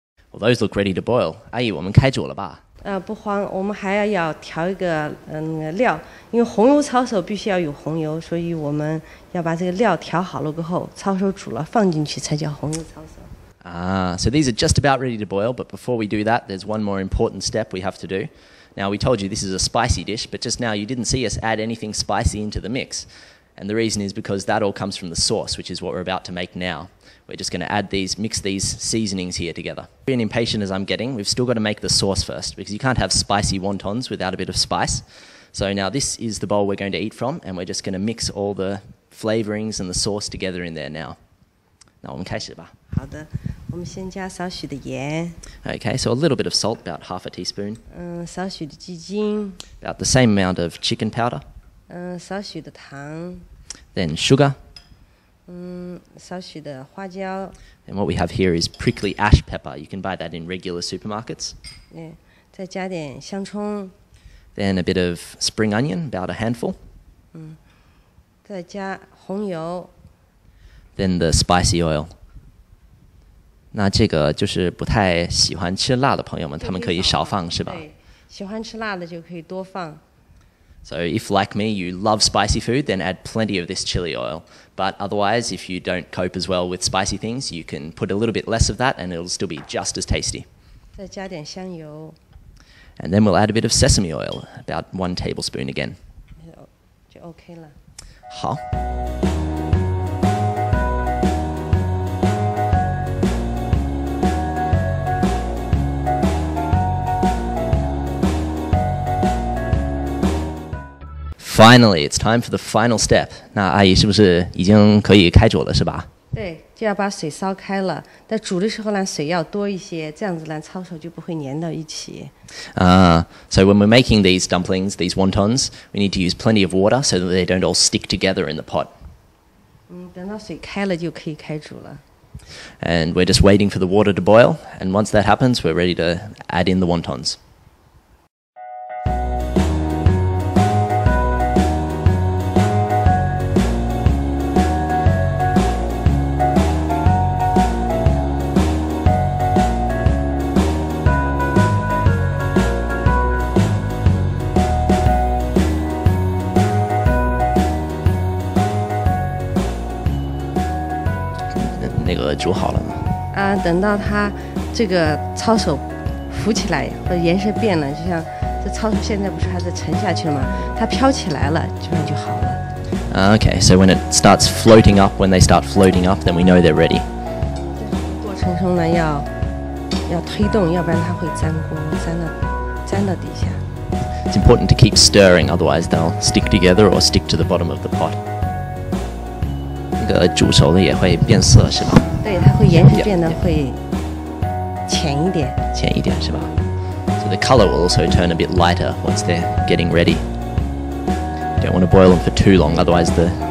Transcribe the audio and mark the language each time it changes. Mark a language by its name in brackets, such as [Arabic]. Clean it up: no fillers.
[English] Well, those look ready to boil. [Chinese] 阿姨，我们开煮了吧？不慌，我们还要调一个料，因为红油抄手必须要有红油，所以我们要把这个料调好了过后，抄手煮了放进去才叫红油抄手。 [English] So these are just about ready to boil, but before we do that, there's one more important step we have to do. Now, we told you this is a spicy dish, but just now you didn't see us add anything spicy into the mix. And the reason is because that all comes from the sauce, which is what we're about to make now. We're just going to mix these seasonings here together. Being impatient as I'm getting, we've still got to make the sauce first, because you can't have spicy wontons without a bit of spice. So now this is the bowl we're going to eat from, and we're just going to mix all the flavorings and the sauce together in there now. [Chinese] 那我们开始吧。好的，我们先加少许的盐。 [English] Okay, so a little bit of salt, about half a teaspoon. [Chinese] 少许的鸡精。 [English] About the same amount of chicken powder. [Chinese] 少许的糖。 [English] Then sugar. [Chinese] 少许的花椒。 [English] And what we have here is prickly ash pepper. You can buy that in regular supermarkets. [Chinese] 再加点香葱。 [English] Then a bit of spring onion, about a handful. [Chinese] 再加红油。 [English] Then the spicy oil. [Chinese] 那这个就是不太喜欢吃辣的朋友们，他们可以少放，是吧？对，喜欢吃辣的就可以多放。 [English] So if, like me, you love spicy food, then add plenty of this chili oil. But otherwise, if you don't cope as well with spicy things, you can put a little bit less of that and it'll still be just as tasty. [Chinese] 再加点香油。 [English] And then we'll add a bit of sesame oil, about 1 tablespoon again. [Chinese] 就 OK 了。好。 [English] Finally, it's time for the final step. [Chinese] 那阿姨是不是已经可以开煮了，是吧？对，就要把水烧开了。在煮的时候呢，水要多一些，这样子呢，抄手就不会粘到一起。 [English] So when we're making these dumplings, these wontons, we need to use plenty of water so that they don't all stick together in the pot. [Chinese] 等到水开了就可以开煮了。 [English] And we're just waiting for the water to boil, and once that happens, we're ready to add in the wontons. [Chinese] 那个煮好了吗？等到它这个抄手浮起来或者颜色变了，就像这抄手现在不是还在沉下去了吗？它飘起来了，基本上就好了。 [English] Okay, so when it starts floating up, when they start floating up, then we know they're ready. [Chinese] 在过程中呢，要推动，要不然它会粘锅，粘到底下。 [English] It's important to keep stirring, otherwise they'll stick together or stick to the bottom of the pot. [Chinese] 那个煮熟了也会变色，是吧？对，它会颜色变得会浅一点。浅一点，是吧？ [English] So the color will also turn a bit lighter once they're getting ready. You don't want to boil them for too long, otherwise the.